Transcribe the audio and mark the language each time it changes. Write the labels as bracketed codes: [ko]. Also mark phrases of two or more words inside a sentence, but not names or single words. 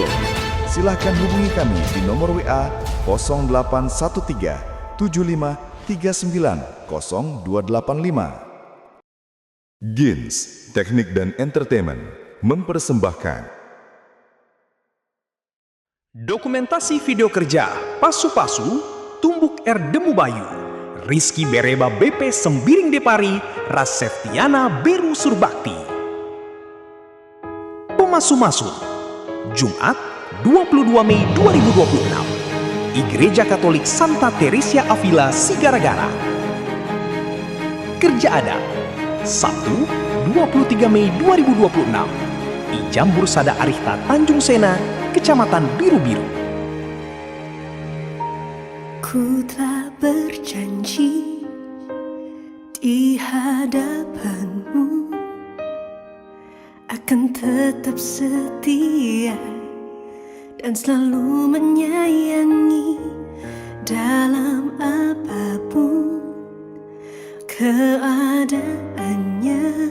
[id] Silahkan hubungi kami di nomor WA 0813 75 39 0285. Gins Teknik dan Entertainment mempersembahkan dokumentasi video kerja Pasu-Pasu, Tumbuk R Demu Bayu, Rizky Bereba BP Sembiring Depari, Raseftiana Beru Surbakti. Pemasu-Masu, Jumat 22 Mei 2026, Gereja Katolik Santa Teresia Avila Sigaragara. Kerja Adat, Sabtu 23 Mei 2026, di Jambur Sada Arifta Tanjung Sena, Kecamatan Biru-Biru. Ku telah berjanji di hadapanmu akan tetap setia dan selalu menyayangi dalam apapun keadaannya.